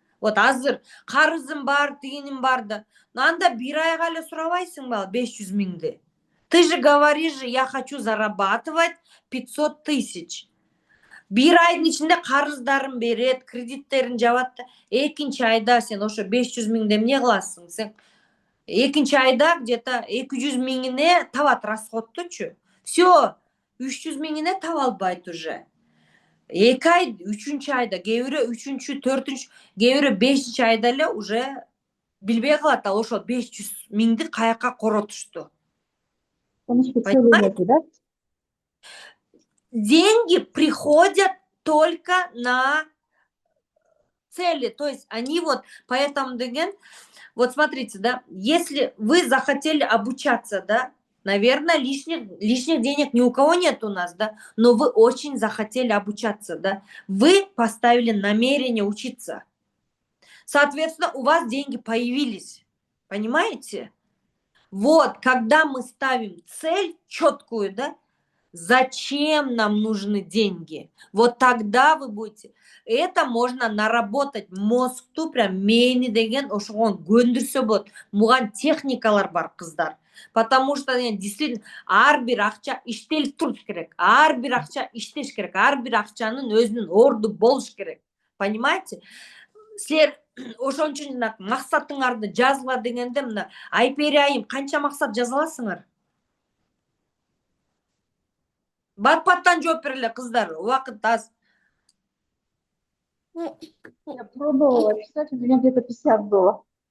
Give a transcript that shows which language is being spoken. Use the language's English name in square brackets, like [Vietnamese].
[Kyrgyz] Вот азыр қарызым бар, тиыным бар да. Но анда бір айға эле сурабайсың ба 500 миңди. [Russian] Ты же говоришь же, я хочу зарабатывать 500 тысяч. [Kyrgyz] Бір айдың ішінде қарыздарың берет, кредиттерін жабат да. Экинчи айда сен ошо 500 миңди эмне кыласың? Сен экинчи айда где-то 200 миңине табат расходтучу. Все, 300 миңине таба албайт уже. 2 ай, 3-чү айда, кээ бирөө 3-чү, 4-чү, кээ бирөө 5-чи айда эле уже билбей калат ал ошол 500 миңди каяка коротушту. [Russian] Потому что цели Понимаете? нету, да? Деньги приходят только на цели, то есть они вот, поэтому, деген, вот смотрите, да, если вы захотели обучаться, да, наверное, лишних денег ни у кого нет у нас, да, но вы очень захотели обучаться, да, вы поставили намерение учиться, соответственно, у вас деньги появились, понимаете? Вот, когда мы ставим цель четкую, да, зачем нам нужны деньги? Вот тогда вы будете. Это можно наработать. [Kyrgyz] Мозгту прям мени деген ошоған көндүрсө болот. Муган техникалар бар, кыздар. Потому что действительно ар бир акча иштелип туруш керек. Ар бир акча иштеш керек. Ар бир акчанын өзүнүн орду болуш керек. Понимаете? Силер ошон үчүн максатыңарды жазгыла дегенде мына Айпери айым канча максат жаза аласыңар? Бат-баттан жооп бергиле, кыздар, убакыт аз. [Russian] Я пробовала писать, у меня где-то 50 было.